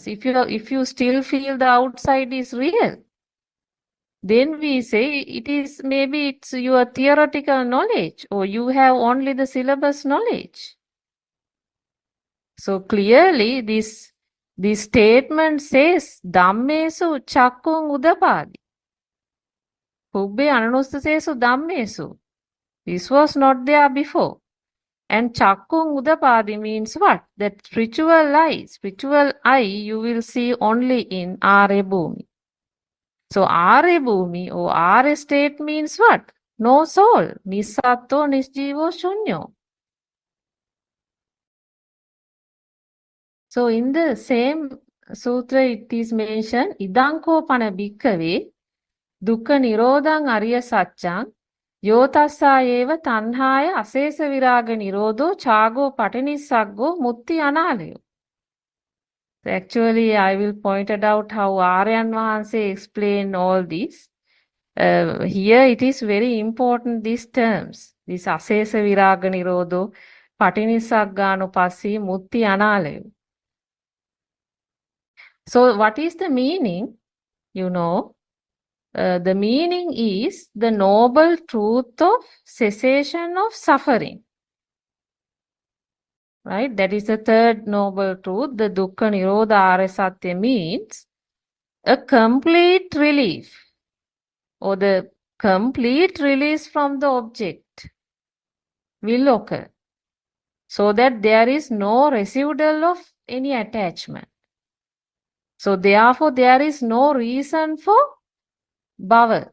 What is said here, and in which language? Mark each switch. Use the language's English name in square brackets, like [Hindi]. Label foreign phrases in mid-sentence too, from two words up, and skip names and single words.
[English] If you still feel the outside is real, then we say maybe it's your theoretical knowledge, or you have only the syllabus knowledge. So clearly this statement says [Pali] Dhammesu chakkung udapadi. Pubbe ananussasesu Dhammesu. [English] This was not there before. And [Pali] chakkung udapadi [English] means what? That spiritual eye you will see only in [Sanskrit] Arya Bhumi. [English] So [Sanskrit] Arya Bhumi [English] or Arya state means what? No soul. [Pali] Nisatto nisjivo shunyo. [English] So in the same sutra it is mentioned, [Pali] Idanko pana bhikkave dukkha nirodhang arya saccang yotassa eva tanhaya asesa viraga nirodho chago patinissaggo mutti analayo. [English] So actually I will point it out how Aryan Vahanse explain all this. Here it is very important, these terms. [Pali] This asesa viraga nirodho patinissagganupassī mutti analayo. [English] So what is the meaning? The meaning is the noble truth of cessation of suffering. Right? That is the third noble truth. The [Pali] dukkha nirodha arya satya [English] means a complete relief, or the complete release from the object will occur, so that there is no residual of any attachment. So therefore there is no reason for bhava.